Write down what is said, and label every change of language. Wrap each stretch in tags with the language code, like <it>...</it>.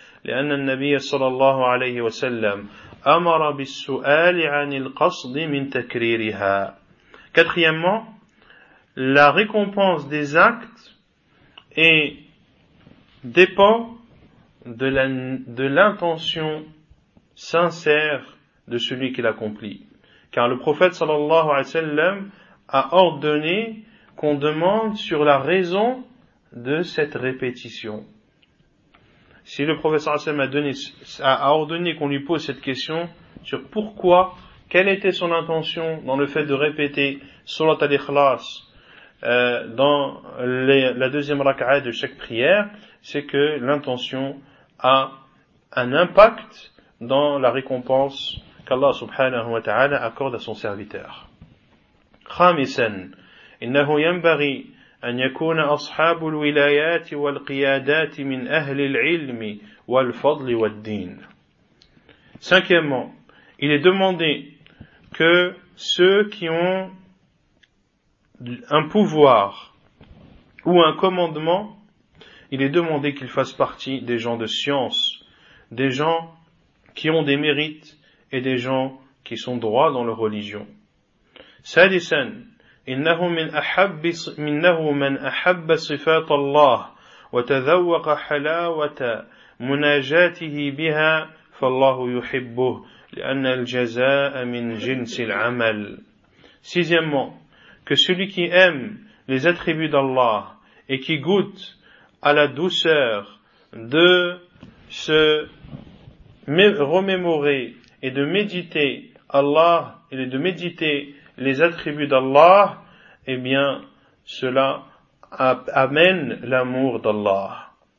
<ar>لأن النبي صلى الله عليه وسلم أمر بالسؤال عن القصد من تكريرها.</ar> <fr>Quatrièmement, la récompense des actes est dépend de l'intention sincère de celui qui l'accomplit. Car le prophète صلى الله عليه وسلم a ordonné qu'on demande sur la raison de cette répétition. Si le prophète sallallahu alayhi wa sallam a ordonné qu'on lui pose cette question sur pourquoi, quelle était son intention dans le fait de répéter Surat al-Ikhlas dans la deuxième raka'a de chaque prière, c'est que l'intention a un impact dans la récompense qu'Allah subhanahu wa ta'ala accorde à son serviteur.</fr> <ar>Khamisan, innahu yanbaghi أن يكون أصحاب الولايات والقيادات من أهل العلم والفضل والدين.</ar> <fr>Cinquièmement, il est demandé que ceux qui ont un pouvoir ou un commandement, il est demandé qu'ils fassent partie des gens de science, des gens qui ont des mérites et des gens qui sont droits dans leur religion.</fr> <ar>Sadisan, إنه من أحب منه من أحب صفات الله وتذوق حلاوة مناجاته بها فالله يحبه لأن الجزاء من جنس العمل.</ar> <fr>Sixièmement, que celui qui aime les attributs d'Allah et qui goûte à la douceur de se remémorer et de méditer Allah et de méditer les attributs d'Allah, eh bien, cela amène l'amour d'Allah.</fr>